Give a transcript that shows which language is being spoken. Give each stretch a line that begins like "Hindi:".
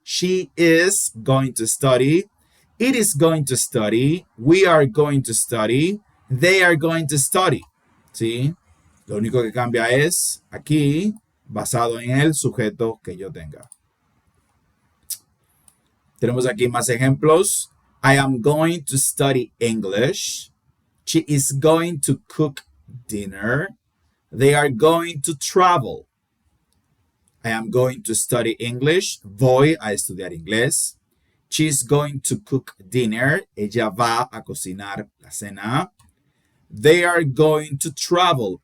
English: She is going to study. It is going to study. We are going to study. They are going to study. ¿Sí?
Spanish: Lo único que cambia es aquí, basado en el sujeto que yo tenga. Tenemos aquí más ejemplos.
English: I am going to study English. She is going to cook dinner. They are going to travel. I am going to study English.
Spanish: Voy a estudiar inglés.
English: She's going to cook dinner.
Spanish: Ella va a cocinar la cena.
English: They are going to travel.